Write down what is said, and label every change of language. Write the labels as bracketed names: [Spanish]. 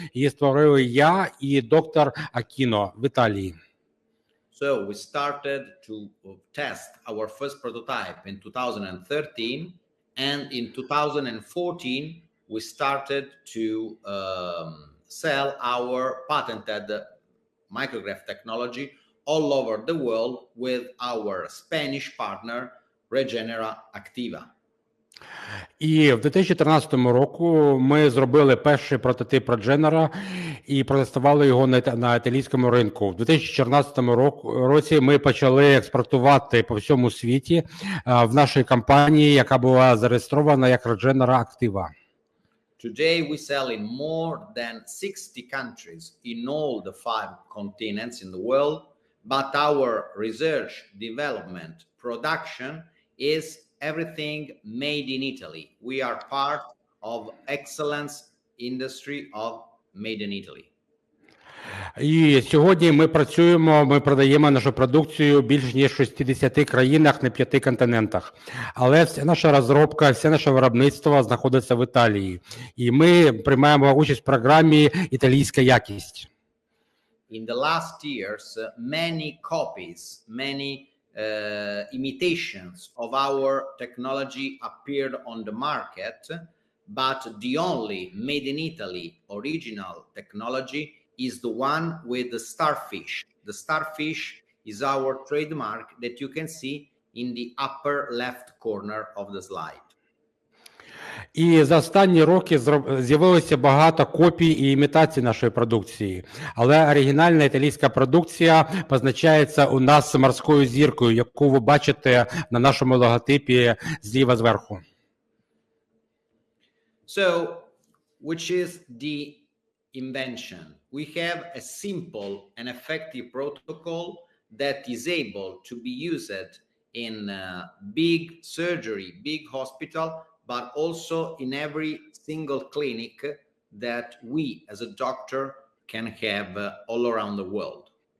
[Ukrainian] Її створили я і доктор Акіно в Італії. [English] So we started to test our first prototype in 2013, and in 2014 we started to sell our patented micrograph technology all over the world with our Spanish partner Regenera Activa. [Ukrainian] І в 2013 році ми зробили перший прототип Regenera і протестували його на італійському ринку. В 2014 році ми почали експортувати по всьому світі в нашій компанії, яка була зареєстрована як Regenera Activa. [English] Today we sell in more than 60 countries in all the 5 continents in the world, but our research, development, production is everything made in Italy. We are part of excellence industry of made in Italy. [Ukrainian] І сьогодні ми продаємо нашу продукцію більш ніж в 60 країнах на 5 континентах. Але вся наша розробка, все наше виробництво знаходиться в Італії. І ми приймаємо участь в програмі «Італійська якість». [English] In the last years, many copies, many imitations of our technology appeared on the market, but the only made in Italy original technology is the one with the starfish. The starfish is our trademark that you can see in the upper left corner of the slide. [Ukrainian] І за останні роки з'явилося багато копій і імітацій нашої продукції. Але оригінальна італійська продукція позначається у нас морською зіркою, яку ви бачите на нашому логотипі зліва зверху. [English] So, which is the invention? We have a simple and effective protocol that is able to be used in big surgery, big hospital, but also in every single clinic that we as a doctor can have all around the world.